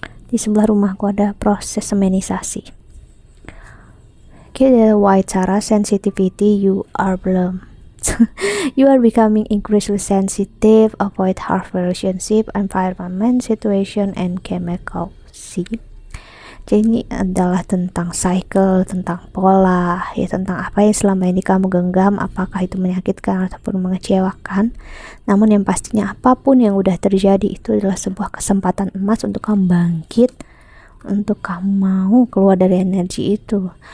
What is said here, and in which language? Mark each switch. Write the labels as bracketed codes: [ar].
[id] Di sebelah rumahku ada proses seminisasi. Okay, the white Sarah, sensitivity, you are belum. [en] You are becoming increasingly sensitive, avoid harsh relationship, environment, situation, and chemical. See? [id] Jadi ini adalah tentang cycle, tentang pola, ya tentang apa yang selama ini kamu genggam, apakah itu menyakitkan ataupun mengecewakan. Namun yang pastinya apapun yang udah terjadi itu adalah sebuah kesempatan emas untuk kamu bangkit, untuk kamu mau keluar dari energi itu.